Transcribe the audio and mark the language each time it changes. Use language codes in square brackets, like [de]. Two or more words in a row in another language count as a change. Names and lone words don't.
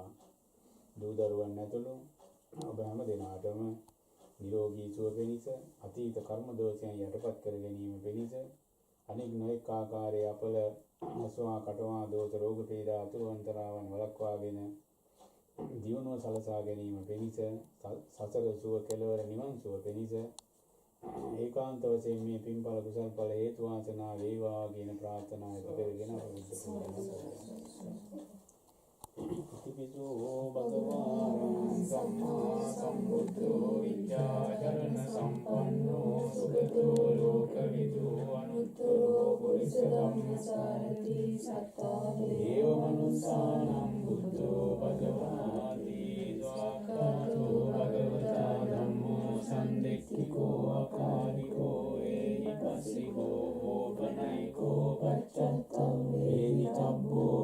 [si] දූ දරුවන් ඇතුළු ඔබ හැම දෙනාටම නිරෝගී සුව පිණිස අතීත කර්ම දෝෂයන් යටපත් කර ගැනීම පිණිස අනෙක් නොඑක ආකාරයේ අපල අසවා කටවා දෝෂ රෝග පීඩා අතුරුන්තරාවන් වළක්වාගෙන දියුණුව සලසා ගැනීම පිණිස සසර සුව කෙලවර නිවන් සුව පිණිස ඒකාන්ත වශයෙන් මේ පින්ඵල කුසල් ඵල හේතු වාසනා වේවා කියන ප්‍රාර්ථනාව කරගෙන අපිට [pi] ඉතිපිසෝ භගවාන් සම්මා සම්බුද්ධෝ විද්‍යාචරණ සම්පන්නෝ සුගතෝ ලෝකවිදු අනුත්තරෝ පුරිස ධම්මසාරති සත්තා දේව මනුස්සානම් බුද්ධෝ භගවාති ස්වාක්ඛාතෝ භගවතා ධම්මෝ සම්දෙක්ඛිකෝ අකාලිකෝ ඒහි පස්සිකෝ ඕපනයිකෝ පච්චත්තං වේදිතබ්බෝ